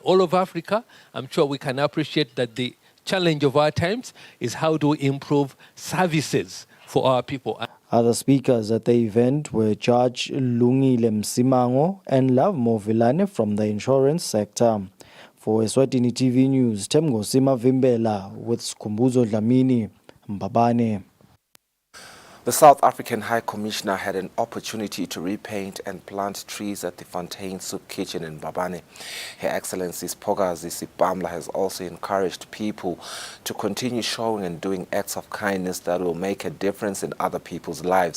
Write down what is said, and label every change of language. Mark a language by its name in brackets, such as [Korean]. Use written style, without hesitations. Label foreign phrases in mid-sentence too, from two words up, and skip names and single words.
[English] All of Africa, I'm sure we can appreciate that the challenge of our times is how to improve services for our people. Other speakers at the event were Judge Lungile Msimango and Love Movilane from the insurance sector. For Eswatini TV News, Temgosima Vimbela with Skumbuzo Dlamini, Mbabane. The South African High Commissioner had an opportunity to repaint and plant trees at the Fontaine Soup Kitchen in Mbabane. Her Excellency Spogazi Sipamla has also encouraged people to continue showing and doing acts of kindness that will make a difference in other people's lives.